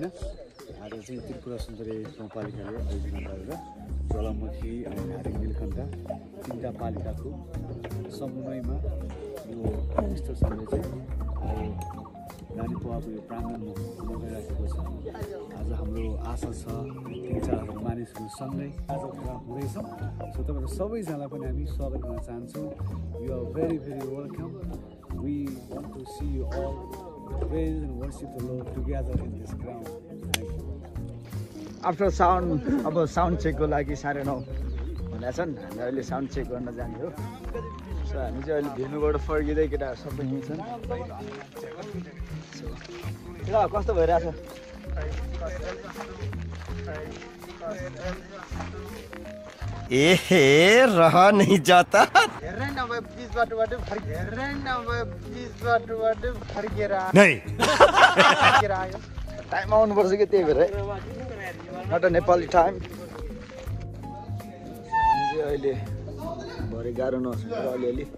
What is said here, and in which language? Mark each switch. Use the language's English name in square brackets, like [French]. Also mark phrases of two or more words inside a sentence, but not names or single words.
[Nepali] आज चाहिँ त्रिपुरा सुन्दरी गाउँपालिकाले आयोजना गरेर ज्वालामुखी अनि धारिङ नीलकण्ठ 3टा पालिकाको समन्वयमा यो इस्टर सन्डे चाहिँ रानीपोवाको यो प्राङ्गणमा मनाइराखेको छ. आज हाम्रो आशा छ 3-4 मानिसहरू सँगै आज हुँदैछौँ. सो तपाईँहरू सबैजनालाई पनि हामी स्वागत गर्न चाहन्छौँ. [English] you are very welcome. We want to see you all praise and worship the Lord together in this ground. Thank you. after sound [Nepali] अब [English] sound check [Nepali] लागि 9:30 भनेको छन्. हामी अहिले [English] sound check [Nepali] गर्न जाने हो. सो हामी चाहिँ अहिले भेनुबाट फर्किँदै केटाहरू सबै हिँड्छन्. केटा कस्तो भइरहेछ? [Hindi] एहे रहा नहीं जाता. नहीं [Nepali] टाइम आउनुपर्छ कि त्यही भएर [English] not a Nepali time. [Nepali] हामी चाहिँ अहिले भरे गाह्रो नसकेर अलिअलि